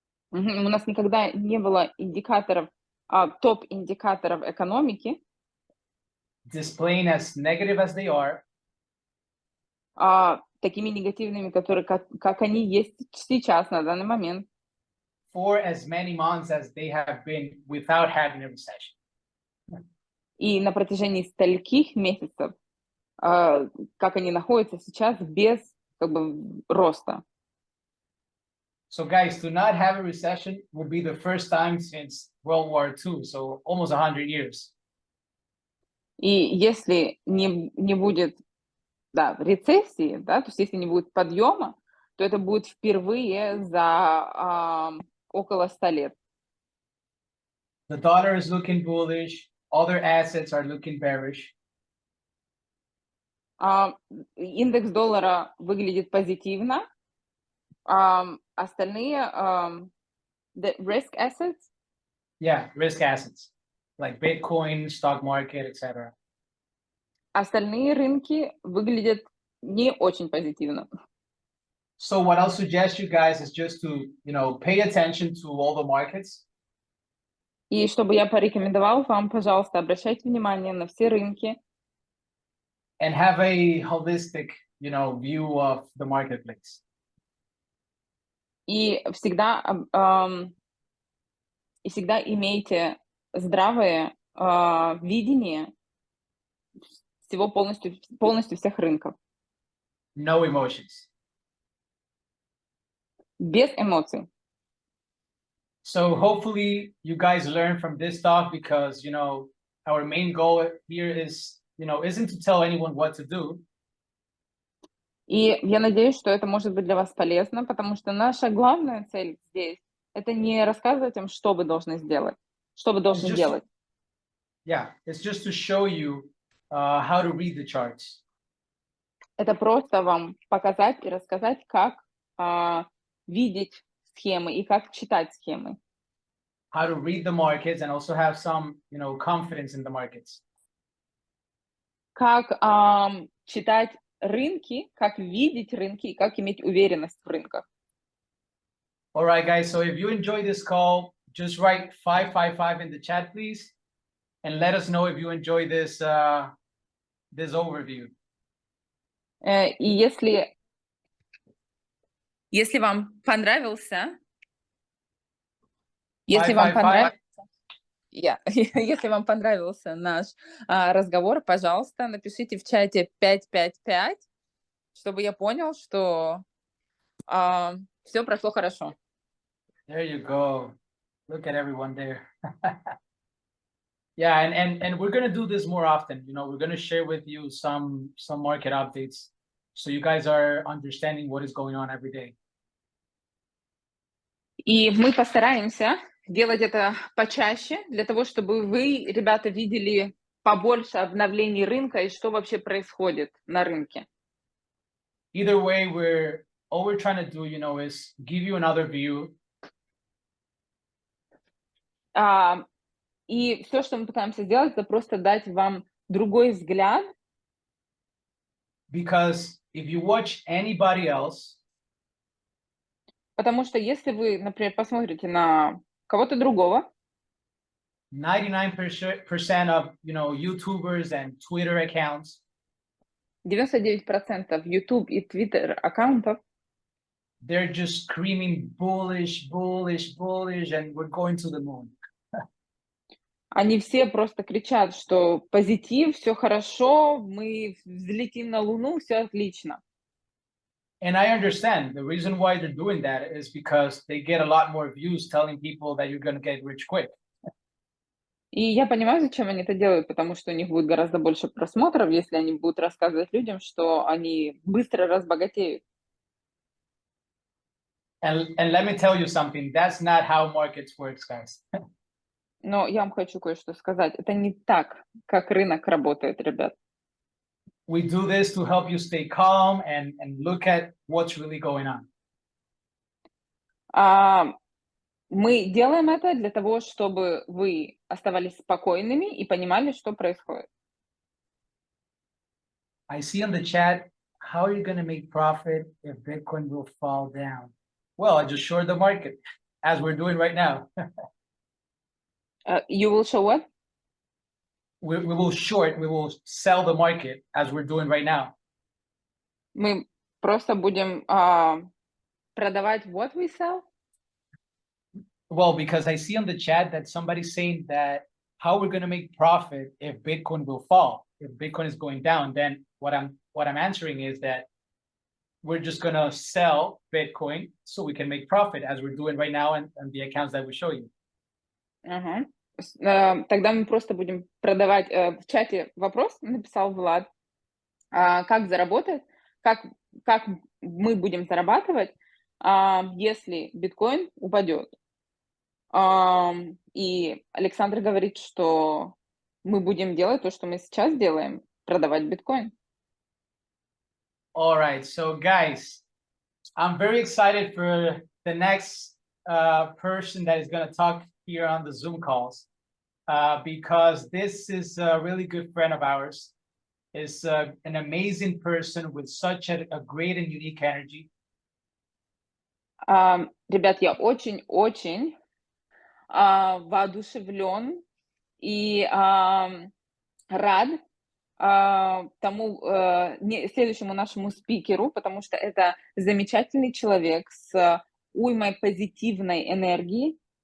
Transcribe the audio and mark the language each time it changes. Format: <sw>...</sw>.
<ru>У нас никогда не было индикаторов, топ-индикаторов экономики,</ru> <en>displaying as negative as they are</en> <ru>такими негативными, которые, как они есть сейчас, на данный момент,</ru> <en>for as many months as they have been without having a recession.</en> <ru>и на протяжении стольких месяцев, как они находятся сейчас без как бы роста.</ru> <en>So guys, to not have a recession will be the first time since World War II, so almost 100 years.</en> <ru>И если не будет, да, рецессии, да, то есть если не будет подъема, то это будет впервые за около 100 лет.</ru> <en>The dollar is looking bullish, other assets are looking bearish.</en> <ru>Индекс доллара выглядит позитивно, остальные</ru> <en>the risk assets. Yeah, risk assets like Bitcoin, stock market, etc.</en> <ru>Остальные рынки выглядят не очень позитивно.</ru> <en>So what I'll suggest you guys is just to, pay attention to all the markets.</en> <ru>И чтобы я порекомендовал вам, пожалуйста, обращайте внимание на все рынки</ru> <en>and have a holistic, view of the marketplace.</en> <ru>и всегда имейте здравое видение всего полностью всех рынков,</ru> <en>No emotions.</en> <ru>без эмоций.</ru> <en>So hopefully you guys learn from this talk because, our main goal here is, isn't to tell anyone what to do.</en> <ru>И я надеюсь, что это может быть для вас полезно, потому что наша главная цель здесь — это не рассказывать им, что вы должны сделать, что вы должны</ru> <en>just-</en> <ru>делать.</ru> <en>Yeah, it's just to show you how to read the charts.</en> <ru>Это просто вам показать и рассказать, как видеть схемы и как читать схемы.</ru> <en>How to read the markets and also have some, confidence in the markets.</en> <ru>Как читать рынки, как видеть рынки и как иметь уверенность в рынках.</ru> <en>All right, guys. So if you enjoyed this call, just write 555 in the chat, please, and let us know if you enjoyed this this overview.</en> <ru>И если вам понравился, если вам</ru> <en>555.</en> <ru>если вам понравился наш разговор, пожалуйста, напишите в чате 555, чтобы я понял, что все прошло хорошо.</ru> <en>There you go. Look at everyone there. Yeah, and we're gonna do this more often. We're gonna share with you some market updates, so you guys are understanding what is going on every day.</en> <ru>И мы постараемся делать это почаще, для того, чтобы вы, ребята, видели побольше обновлений рынка и что вообще происходит на рынке.</ru> <en>Either way, all we're trying to do, is give you another view.</en> <ru>И все, что мы пытаемся сделать, это просто дать вам другой взгляд.</ru> <en>Because if you watch anybody else,</en> <ru>Потому что если вы, например, посмотрите на кого-то другого,</ru> <en>99% of YouTubers and Twitter accounts,</en> <ru>99% YouTube и Twitter аккаунтов,</ru> <en>they're just screaming bullish, bullish, bullish, and we're going to the moon.</en> <ru>они все просто кричат, что позитив, все хорошо, мы взлетим на Луну, все отлично.</ru> <en>And I understand the reason why they're doing that is because they get a lot more views telling people that you're going to get rich quick.</en> <ru>И я понимаю, зачем они это делают, потому что у них будет гораздо больше просмотров, если они будут рассказывать людям, что они быстро разбогатеют.</ru> <en>And let me tell you something, that's not how markets works, guys.</en> <ru>Но я вам хочу кое-что сказать. Это не так, как рынок работает, ребят.</ru> <en>We do this to help you stay calm and look at what's really going on.</en> <ru>Мы делаем это для того, чтобы вы оставались спокойными и понимали, что происходит.</ru> <en>I see in the chat, how are you going to make profit if Bitcoin will fall down? Well, I just short the market, as we're doing right now. You will show what? We will sell the market, as we're doing right now.</en> <ru>Мы просто будем продавать</ru> <en>what we sell? Well, because I see on the chat that somebody's saying that how we're going to make profit if Bitcoin will fall, if Bitcoin is going down, then what I'm answering is that we're just going to sell Bitcoin so we can make profit, as we're doing right now and the accounts that we show you.</en> <ru>Тогда мы просто будем продавать. В чате вопрос написал Влад. Как заработать? Как мы будем зарабатывать, если биткоин упадет? И Александр говорит, что мы будем делать то, что мы сейчас делаем, продавать биткоин.</ru> <en>All right, so guys, I'm very excited for the next person that is going to talk here on the Zoom calls, because this is a really good friend of ours. Is an amazing person with such a great and unique energy.</en> <ru>Ребят, я очень-очень воодушевлен и рад следующему нашему спикеру, потому что это замечательный человек с уймой позитивной энергии.</ru>